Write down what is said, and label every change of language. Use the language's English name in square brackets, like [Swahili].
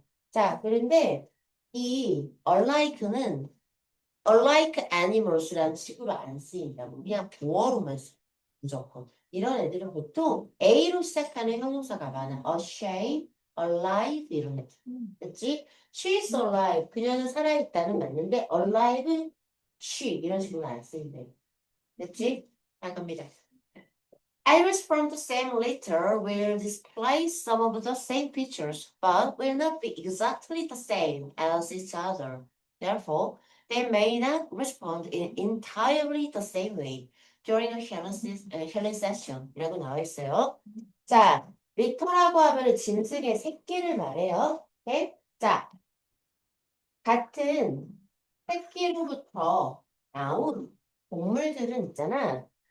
[Korean] 자, 그런데 이 unlike는 unlike animals라는 식으로 안 쓰인다고. 그냥 보어로만 써. 무조건. 이런 애들은 보통 A로 시작하는 형용사가 많아. ashamed, alive 이런 애들. 그치? [English] She's alive. [Korean] 그녀는 살아있다는 맞는데 alive, she 이런 식으로 안 쓰인대. 그치? 아, 갑니다. [English] Iris from the same litter will display some of the same features, but will not be exactly the same as each other. Therefore, they may not respond in entirely the same way during a healing session. [Korean] 이라고 나와 있어요. 자, 리터라고 하면 짐승의 새끼를 말해요. 오케이? 자, 같은 새끼로부터 나온 동물들은 있잖아.